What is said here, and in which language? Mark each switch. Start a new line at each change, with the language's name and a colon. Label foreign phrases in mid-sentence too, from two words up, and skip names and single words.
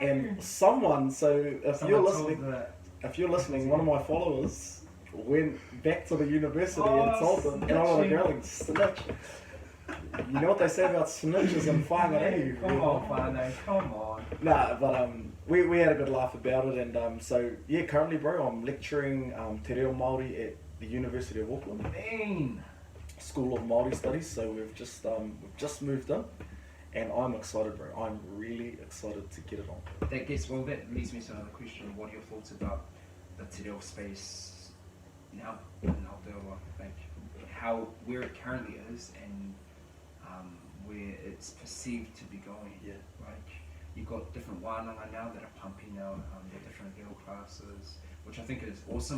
English: And someone, if you're listening, one of my followers went back to the university and told them, and I got a growling, snitch. You know what they say about snitches and whangarei? Come on, whānau, come on. Nah, but we had a good laugh about it, and so yeah, currently, bro, I'm lecturing
Māori: te reo Maori
English: at the University of Auckland. Man. School of Maori Studies. So we've just moved in, and I'm excited, bro. I'm really excited to get it on. That leads me to another question. What are your thoughts about the te reo space now in Aotearoa? Like where it currently is and where it's perceived to be going. Yeah. Like you've got different wānanga now that are pumping out the different reo classes, which I think is awesome.